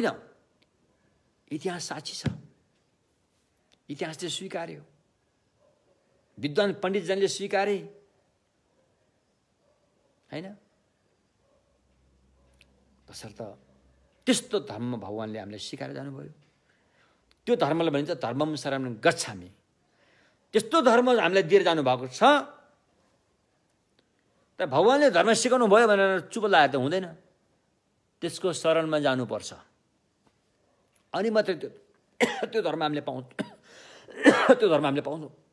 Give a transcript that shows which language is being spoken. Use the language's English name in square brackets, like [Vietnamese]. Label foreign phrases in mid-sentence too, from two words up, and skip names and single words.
[Nepali] इतिहास साक्षी छ, इतिहासले स्वीकार्यो, विद्वान पण्डितजनले स्वीकारे हैन। तसर्थ त्यस्तो धर्म भगवानले हामीलाई सिकाएर जानुभयो। त्यो धर्मलाई भनिन्छ [Pali] धर्मम शरणं गच्छामि। [Nepali] त्यस्तो धर्म हामीलाई दिएर जानुभएको छ। तर भगवानले धर्म सिकाउनु भयो भनेर चुप लागेर त हुँदैन, त्यसको शरणमा जानुपर्छ। अनि मात्रै त्यो धर्म हामीले पाउँछौँ।